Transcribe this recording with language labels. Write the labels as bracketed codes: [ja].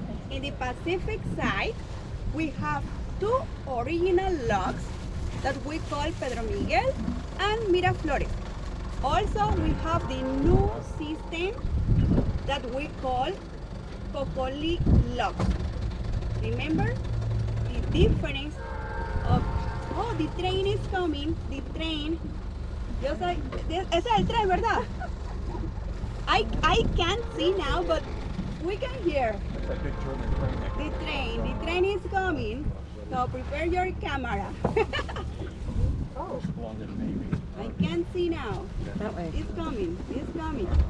[en] In the Pacific side, we have two original locks that we call Pedro Miguel and Miraflores. Also, we have the new system that we call Cocoli locks. Remember the difference of, oh, the train is coming, the train. [es] Yo soy, ese es el tren, ¿verdad? [en] I can't see now, but we can hear. That big German The train is coming, so prepare your camera. Oh, longer than maybe. I can't see now. that way. It's coming, it's coming.